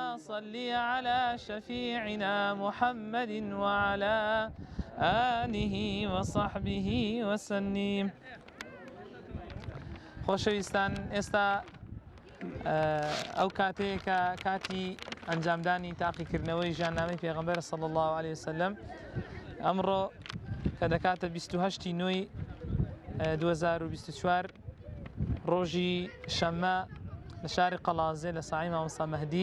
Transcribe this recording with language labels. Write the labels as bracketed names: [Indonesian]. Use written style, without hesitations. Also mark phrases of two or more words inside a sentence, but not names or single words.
[Arabic] صل على شفيعنا محمد وعلى آله وصحبه وسلم. [Central Kurdish] خۆشەویستان، ئێستا ئەو کاتەیەکە کاتی ئەنجامدانی تاقیکردنەوەی ژیاننامەی پێغەمبەر [Arabic] صلی الله عليه وسلم. [Central Kurdish] ئەمڕۆ کە دەکاتە 28 نوێی 2024 ڕۆژی شەممە لە شاری قەڵازێ لە ساحەی مامۆستا مەهدی.